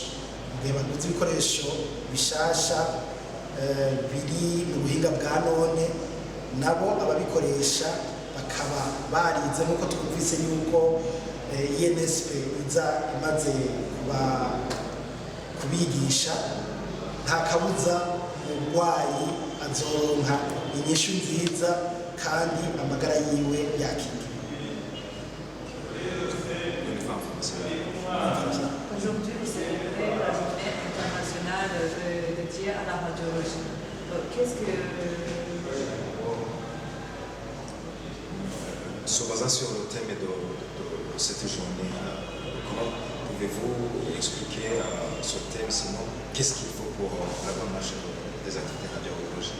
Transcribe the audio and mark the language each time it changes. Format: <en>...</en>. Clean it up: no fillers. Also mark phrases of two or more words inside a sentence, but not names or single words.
<rn>Igihe baguze ibikoresho bishasha biri mu buhinga bwa none nabo ababikoresha bakaba barize nk'uko twumvise yuko INSP iza imaze kubigisha nta kabuza umurwayi azoronka inyishu nziza kandi amagara yiwe yakira.</rn> <fr>Aujourd'hui, c'est la journée internationale dédiée à la radiologie. Qu'est-ce que... Se basant sur le thème de cette journée, comment pouvez-vous expliquer ce thème, sinon qu'est-ce qu'il faut pour la bonne marche des activités radiologiques?</fr>